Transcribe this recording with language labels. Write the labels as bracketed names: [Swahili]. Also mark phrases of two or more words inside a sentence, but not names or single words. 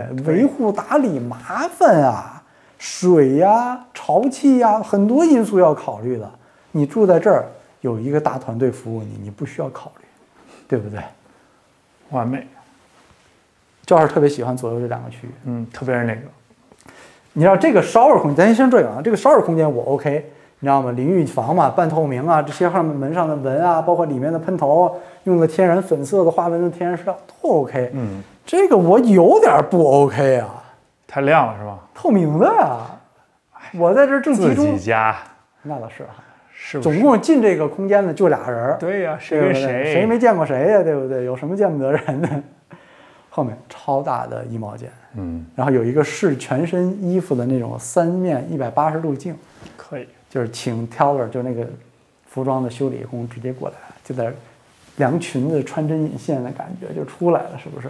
[Chinese] 維護打理麻煩啊，水呀、潮氣呀，很多因素要考慮的。你住在這兒，有一個大團隊服務你，你不需要考慮，對不對？完美。趙老師特別喜歡左右這兩個區域，特別是那個，你知道這個 shower 空間，咱先這個啊，這個 shower 空間我 OK， 你知道嗎？淋浴房嘛，半透明啊，這些上面門上的紋啊，包括裡面的噴頭，用的天然粉色的花紋的天然石料都 OK。這個我有點不 OK 啊，太亮了是吧？透明的呀，我在這正集中。自己家，那倒是哈，是不是？總共進這個空間的就倆人。對呀，誰跟誰？誰沒見過誰呀？對不對？有什麼見不得人的？後面超大的衣帽間，然後有一個試全身衣服的那種3面180度鏡，可以，就是請 Taylor 就那個服裝的修理工直接過來，就在量裙子穿針引線的感覺就出來了，是不是？